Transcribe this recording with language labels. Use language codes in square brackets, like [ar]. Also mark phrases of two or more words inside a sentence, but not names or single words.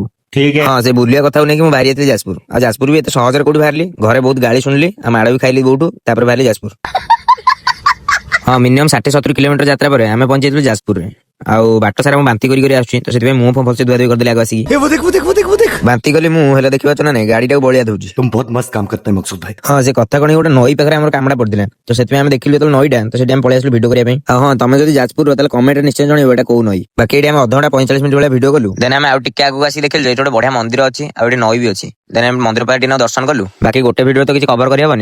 [or] ହଁ ସେ ବୁଲିବା କଥାକୁ ନେଇକି ମୁଁ ବାହାରି ଯାଇଥିଲି ଯାଜପୁର। ଆଉ ଯାଜପୁର ବି ଏତେ ସହଜରେ କୋଉଠି ବାହାରିଲି। ଘରେ ବହୁତ ଗାଳି ଶୁଣିଲି ଆଉ ମାଡ଼ ବି ଖାଇଲି ବୋଉଠୁ। ତାପରେ ବାହାରିଲି ଯାଜପୁର। ହଁ ମିନିମମ୍ 60-70 କିଲୋମିଟର ଯାତ୍ରା ପରେ ଆମେ ପହଞ୍ଚି ଯାଇଥିଲୁ ଯାଜପୁରରେ। ଆଉ ବାଟ ସାରା ମୁଁ ବାନ୍ତି କରି ଆସୁଛି। ତ ସେଥିପାଇଁ ମୁହଁ ଭଲସେ ଧୁଆ ଧୁଇ କରିଦେଲି ଆଗ ଆସିକି। ବାନ୍ତି କଲି ମୁଁ ହେଲେ ଦେଖିପାରୁଛ ନା ନାଇଁ ଗାଡିଟାକୁ ବଳିଆ ଦଉଛି। [hi] तुम बहुत मस्त काम करते हैं मकसूद भाई। [or] ହଁ ସେ କଥା କଣ ଗୋଟେ ନଈ ପାଖରେ ଆମର କାମଟା ପଡିଥିଲା। ତ ସେଥିପାଇଁ ଆମେ ଦେଖିଲୁ ଯେତେବେଳେ ନଈଟା ତ ସେଠି ଆମେ ପଳେଇ ଆସିଲୁ ଭିଡିଓ କରିବା ପାଇଁ। ଆଉ ହଁ ତମେ ଯଦି ଯାଜପୁର ତାହେଲେ କମେଣ୍ଟରେ ନିଶ୍ଚୟ ଜଣେଇବ ଏଟା କୋଉ ନଈ। ବାକି ଏଠି ଆମେ ଅଧଘଣ୍ଟା 45 ମିନିଟ୍ ଭଳିଆ ଭିଡିଓ କଲୁ। ଦେନ ଆମେ ଆଉ ଟିକେ ଆଗକୁ ଆସିକି ଦେଖିଲୁ ଯେ ଏଠି ଗୋଟେ ବଢିଆ ମନ୍ଦିର ଅଛି ଆଉ ଏଠି ନଈ ବି ଅଛି। ଦେନ ଆମେ ମନ୍ଦିର ପାଖରେ ଟିକେ ଦର୍ଶନ କଲୁ। ବାକି ଗୋଟେ ଭିଡିଓ ତ କିଛି କଭର କରିହବନି।